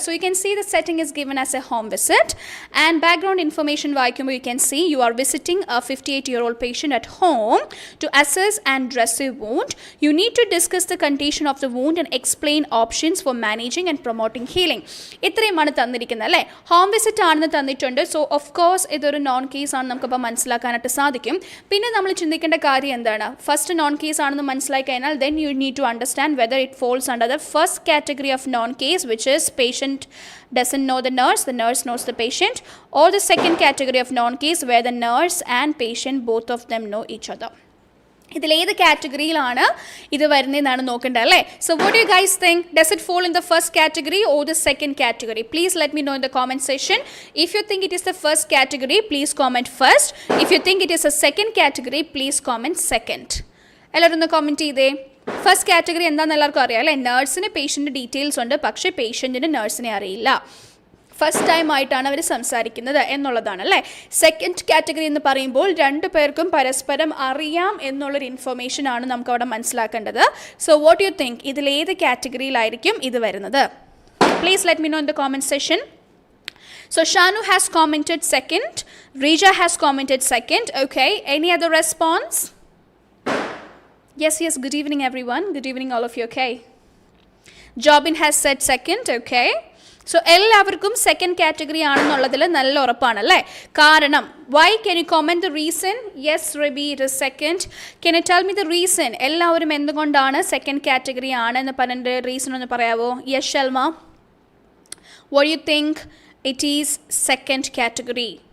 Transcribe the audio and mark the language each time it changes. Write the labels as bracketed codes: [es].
[en] So you can see the setting is given as a home visit. And background information, you can see you are visiting a 58-year-old patient at home to assess and dress a wound. You need to discuss the condition of the wound and explain options for managing and promoting healing. [ml] ഇത്രയുമാണ് തന്നിരിക്കുന്നത് അല്ലേ. Home visit ആണെന്ന് തന്നിട്ടുണ്ട്. So of course ഇതൊരു non case ആണ് നമുക്കിപ്പോൾ മനസ്സിലാക്കാനായിട്ട് സാധിക്കും. പിന്നെ നമ്മൾ ചിന്തിക്കേണ്ട കാര്യം എന്താണ്, ഫസ്റ്റ് നോൺ കേസ് ആണെന്ന് മനസ്സിലാക്കി കഴിഞ്ഞാൽ [en] Then you need to understand whether it falls under the first category of non case which is patient doesn't know the nurse knows the patient, or the second category of non case where the nurse and patient both of them know each other. [ml] ഇതിൽ ഏത് കാറ്റഗറിയിലാണ് ഇത് വരുന്നതെന്നാണ് നോക്കേണ്ടത് അല്ലേ. [en] So what you guys think, does it fall in the first category or the second category? Please let me know in the comment section. If you think it is the first category, please comment first. If you think it is a second category, please comment second. [ml] എല്ലാവരും ഒന്ന് comment ചെയ്തേ. First category എന്താണെന്ന് എല്ലാവർക്കും അറിയാം അല്ലേ. നേഴ്സിന് patient details ഉണ്ട്, പക്ഷേ പേഷ്യൻറ്റിന് നേഴ്സിനെ അറിയില്ല. ഫസ്റ്റ് ടൈം ആയിട്ടാണ് അവർ സംസാരിക്കുന്നത് എന്നുള്ളതാണ് അല്ലേ. സെക്കൻഡ് കാറ്റഗറി എന്ന് പറയുമ്പോൾ രണ്ടു പേർക്കും പരസ്പരം അറിയാം എന്നുള്ളൊരു ഇൻഫർമേഷൻ ആണ് നമുക്ക് അവിടെ മനസ്സിലാക്കേണ്ടത്. [en] so what you think, [ml] ഇതിൽ ഏത് കാറ്റഗറിയിലായിരിക്കും ഇത് വരുന്നത്? [en] Please let me know in the comment section. So Shanu has commented second, Rija has commented second. Okay, any other response? Yes, good evening everyone. Good evening all of you. Okay, Jobin has said second. [ml] Okay, so എല്ലാവർക്കും second category ആണെന്നുള്ളതിൽ നല്ല ഉറപ്പാണല്ലേ. [en] കാരണം why, can you comment the reason? Yes Rabi, it is second. Can you tell me the reason? [ml] എല്ലാവരും എന്തുകൊണ്ടാണ് second category ആണെന്ന് പറഞ്ഞിട്ട് reason ഒന്ന് പറയാവോ? [en] Yes Shalma, what you think it is second category?